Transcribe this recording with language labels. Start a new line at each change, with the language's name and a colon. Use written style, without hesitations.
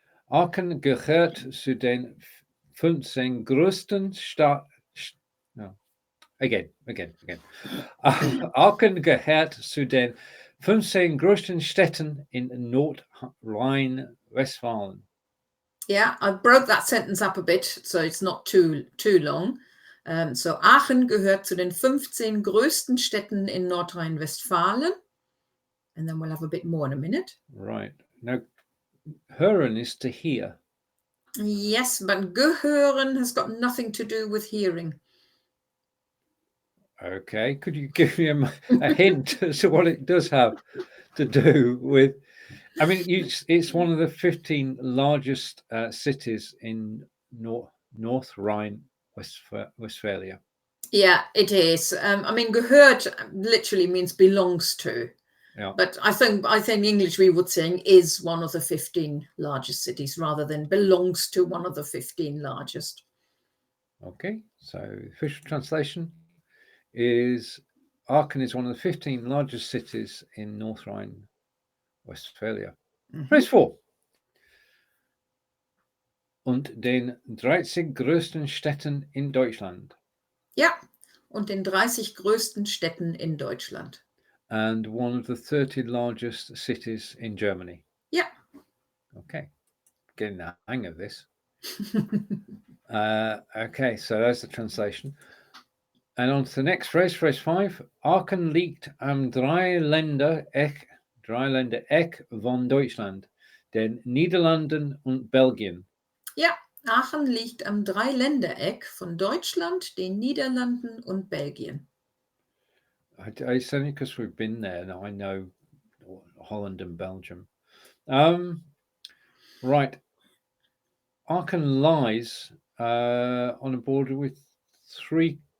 German: Aachen gehört zu den 15 größten Again. Aachen gehört zu den 15 größten Städten in Nordrhein-Westfalen.
English: Yeah, I broke that sentence up a bit, so it's not too long.
German: So Aachen gehört zu den 15 größten Städten in Nordrhein-Westfalen.
English: And then we'll have a bit more in a minute. Right. Now, hören is to hear. Yes, but gehören has got nothing to do with hearing. Okay. Could you give me a hint as to what it does have to do with? I mean, it's one of the 15 largest cities in North Rhine-Westphalia. Yeah, it is. I mean, gehört literally means belongs to. Yeah. But I think in English we would say is one of the 15 largest cities rather than belongs to one of the 15 largest. Okay, so official translation is Aachen is one of the 15 largest cities in North Rhine-Westphalia. Phrase 4.
German: Und den 30 größten Städten in Deutschland. Ja, und den 30 größten Städten in Deutschland.
English: And one of the 30 largest cities in Germany. Yeah. Okay, getting the hang of this. Okay, so there's the translation. And on to the next phrase, phrase 5.
German: Aachen liegt am Drei-Länder-Eck von Deutschland, den Niederlanden und Belgien. Ja, Aachen liegt am Drei-Länder-Eck von Deutschland, den Niederlanden und Belgien.
English: It's only because we've been there now I know Holland and Belgium. Right. Aachen lies on a border with three.